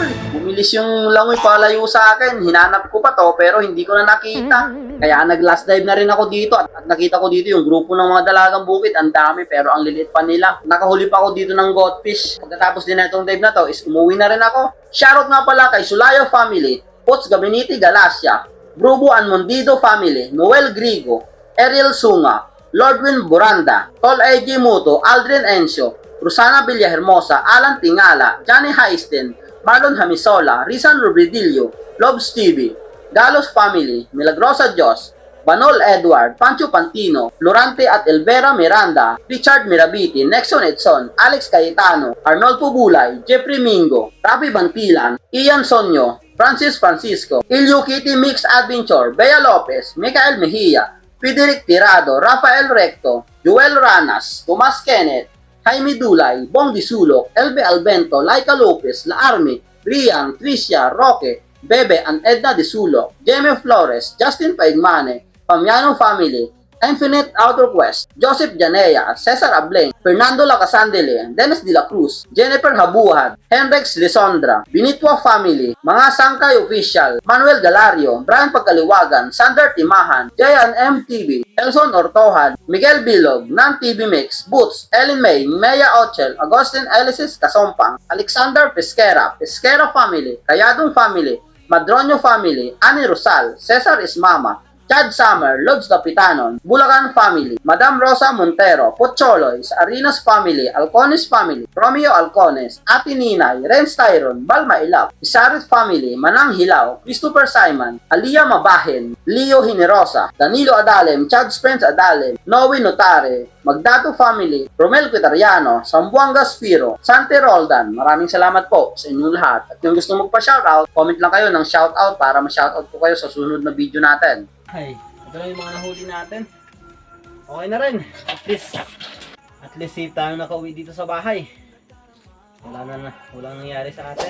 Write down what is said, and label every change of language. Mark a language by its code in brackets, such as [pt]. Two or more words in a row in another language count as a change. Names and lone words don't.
[tl] Bumilis yung langoy palayo sa akin. Hinanap ko pa to pero hindi ko na nakita. Kaya nag [en] last dive [tl] na rin ako dito at nakita ko dito yung grupo ng mga dalagang bukid. Ang dami pero ang lilit pa nila. Nakahuli pa ako dito ng goldfish. Pagkatapos din na itong dive na to is umuwi na rin ako. Shoutout nga pala kay Sulayo family, Pots Gabinete Galacia, Brubo Anmondido family, Noel Grigo, Ariel Sunga, Lordwin Buranda, Tol A.J. Muto, Aldrin Encio, Rosana Villahermosa, Alan Tingala, Johnny Haisten, Marlon Hamisola, Rizan Rubridillo, Lobs TV, Galos Family, Milagrosa Diyos, Banol Edward, Pancho Pantino, Florante at Elvera Miranda, Richard Mirabiti, Nexon Edson, Alex Cayetano, Arnold Pubulay, Jeffrey Mingo, Rabi Bantilan, Ian Sonyo, Francis Francisco, Ilyo Kitty Mix Adventure, Bea Lopez, Michael Mejia, Fideric Tirado, Rafael Recto, Joel Ranas, Tomas Kenneth, Jaime Dulay, Bong Disulok, Elbe Albento, Laika Lopez, La Army, Rian, Tricia, Roque, Bebe and Edna Disulok, Jamie Flores, Justin Paigmane, Pamiano Family, Infinite Outer Quest, Joseph Janea, Cesar Ableng, Fernando Lacasandele, Dennis De La Cruz, Jennifer Habuhad, Henrex Lisondra, Binitwa Family, mga Sangkay Official, Manuel Galario, Brian Pagkaliwagan, Sander Timahan, Jayan MTV, Elson Ortohan, Miguel Bilog, Nan TV Mix, Boots, Ellen May, Mea Ochel, Agustin Elisis Kasompang, Alexander Pesquera, Pesquera Family, Kayadong Family, Madronio Family, Ani Rosal, Cesar Ismama, Chad Summer, Lods Capitanon, Bulacan Family, Madam Rosa Montero, Pocholoy, Arinas Family, Alcones Family, Romeo Alcones, Ate Ninay, Renz Tyron, Balma Ilap, Isarit Family, Manang Hilaw, Christopher Simon, Alia Mabahen, Leo Hinerosa, Danilo Adalem, Chad Spence Adalem, Noe Notare, Magdato Family, Romel Quitariano, Sambuanga Spiro, Sante Roldan. Maraming salamat po sa inyong lahat. At kung gusto magpa-shoutout, comment lang kayo ng shoutout para ma-shoutout ko kayo sa sunod na video natin. Ay, ito lang yung mga nahuli natin. Okay na rin. [en] At least safe [tl] tayo nakauwi dito sa bahay. Walang nangyari sa atin.